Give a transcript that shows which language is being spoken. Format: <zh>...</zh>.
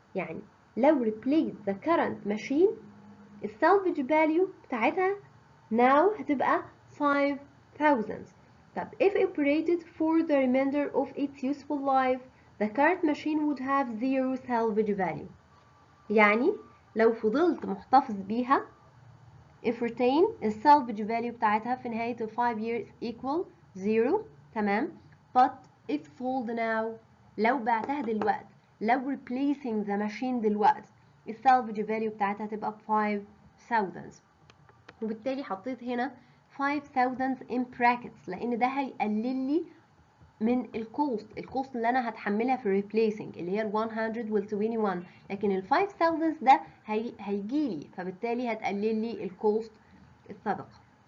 <ar>يعني لو</ar> <en>replace the current machine</en> <ar>السالفج value بتاعتها now هتبقى 5,000.</ar> <en>طب if operated for the remainder of its useful life the current machine would have zero salvage value.</en> <ar>يعني لو فضلت محتفظ بيها</ar> <en>if retain</en> <ar>السالفج value بتاعتها في نهاية 5 years equal 0. تمام.</ar> <en>but if sold now</en> <ar>لو بعتها دلوقتي لو</ar> <en>replacing the machine</en> <ar>دلوقتي السالفج value بتاعتها تبقى 5,000. وبالتالي حطيت هنا 5,000</ar> <en>in brackets</en> <ar>لأن ده هيقلل لي من الكوست اللي انا هتحملها في replacing اللي هي ال 100 وال 21. لكن ال 5,000 ده هيجيلي فبالتالي هتقلل لي الكوست السابقة.</ar>